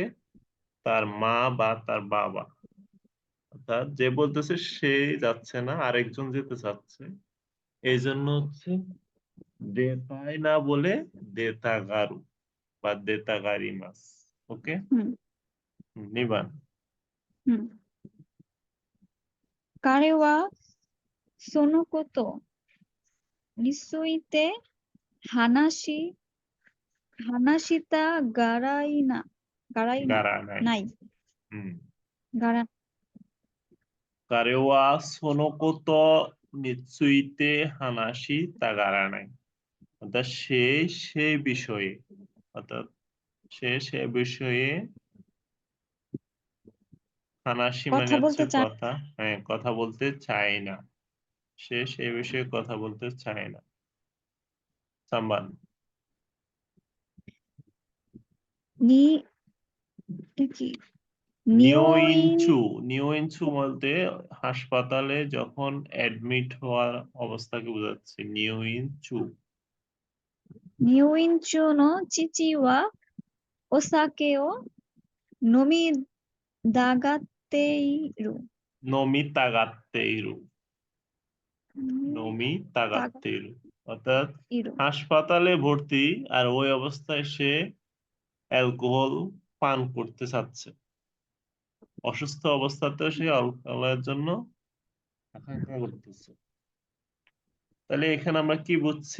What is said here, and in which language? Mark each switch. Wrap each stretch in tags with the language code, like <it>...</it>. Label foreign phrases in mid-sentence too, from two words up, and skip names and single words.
<bn>তার মা বা তার বাবা, অর্থাৎ যে বলতেছে সে যাচ্ছে না, আরেকজন যেতে চাচ্ছে, এই জন্য হচ্ছে দেতাই না বলে দেতাগারু বা</bn> <ja>出たがります.</ja> <bn>ওকে, হুম। নিবান। হুম।</bn> <ja>彼はそのことについて話したがらいがらない. ない。 হুম がら、彼はそのことについて話したがらない.</ja> <bn>অর্থাৎ সেই বিষয়ে, অর্থাৎ সে বিষয়ে হানাশি মানে কথা হচ্ছে বলতে চান কথা, হ্যাঁ কথা বলতে চায় না। সে বিষয়ে কথা বলতে চায় না। সাম্বান। নি এটা কি নিওইন নিওইনচু, নিওইনচু বলতে হাসপাতালে যখন অ্যাডমিট হওয়ার অবস্থাকে বোঝাচ্ছে। নিওইনচু।</bn> <ja>入院中の父はお酒を飲みたがっている。飲みたがっている, 飲み নমি たがっ তাগাত্তেইরু। অর্থাৎ ている。</ja> <bn>হাসপাতালে ভর্তি আর ওই অবস্থায় সে অ্যালকোহল পান করতে চাচ্ছে। অসুস্থ অবস্থাতেও সে অ্যালকোহলের জন্য হাঁকাহাঁকা করতেছে। তাহলে এখানে আমরা কি বুঝছি?</bn>